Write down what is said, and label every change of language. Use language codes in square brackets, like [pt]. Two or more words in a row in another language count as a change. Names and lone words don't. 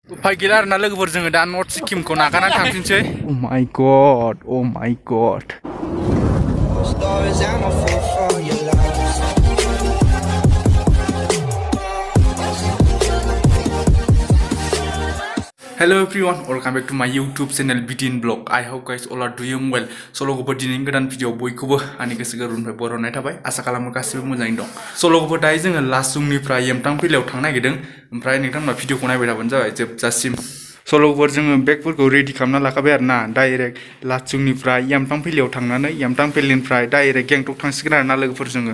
[brx] उफाय गैला आरोना लोगोफोर जोङो दा नर्थ सिक्किमखौ नागारनानै थांफिनसै। [en] Oh my god, oh my god. Hello everyone, welcome back to my YouTube channel Bidin vlog. I hope guys all are doing well. [brx] So लोगोफोर दिनैनि गोदान भिडिअ बयखौबो आंनि गोसो गोरबोनिफ्राय बरायनाय थाबाय। आसा खालामो गासिबो मोजाङैनो दं। So लोगोफोर दायो जोङो लाचुंनिफ्राय यमथां भेलियाव थांनो नागिरदों। ओमफ्राय नोंथांमोना भिडिअखौ नायबाय थाबानो जाबाय जोबजासिम। So लोगोफोर जोङो बेगफोरखौ रेडि खालामना लाखाबाय आरोना। डाइरेक्ट लाचुंनिफ्राय यमथां भेलियाव थांनानै यमथां भेलिनिफ्राय डाइरेक्ट गेंटक थांसिगोन आरोना लोगोफोर जोङो।